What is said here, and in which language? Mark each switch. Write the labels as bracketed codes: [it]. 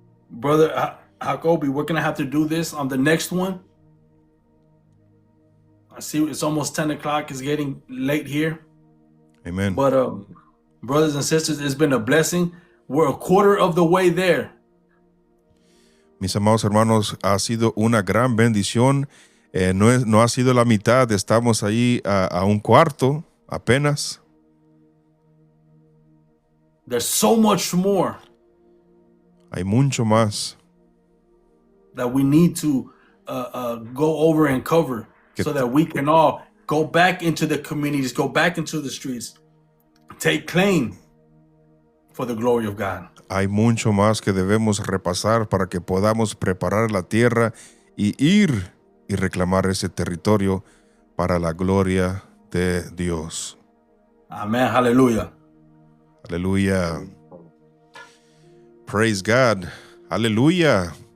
[en] Brother Jacoby, we're going to have to do this on the next one. I see it's almost 10 o'clock. It's getting late here. [es] Amén. [en] But brothers and sisters, it's been a blessing. We're a quarter of the way there. [es] Mis amados hermanos, ha sido una gran bendición. No ha sido la mitad, estamos ahí a un cuarto apenas. [en] There's so much more [es] Hay mucho más [en] that we need to go over and cover so that we can all go back into the communities, go back into the streets, take claim for the glory of God. [es] Hay mucho más que debemos repasar para que podamos preparar la tierra y ir y reclamar ese territorio para la gloria de Dios. [en] Amen. Hallelujah. [es] Aleluya. [en] Praise God. [es] Aleluya.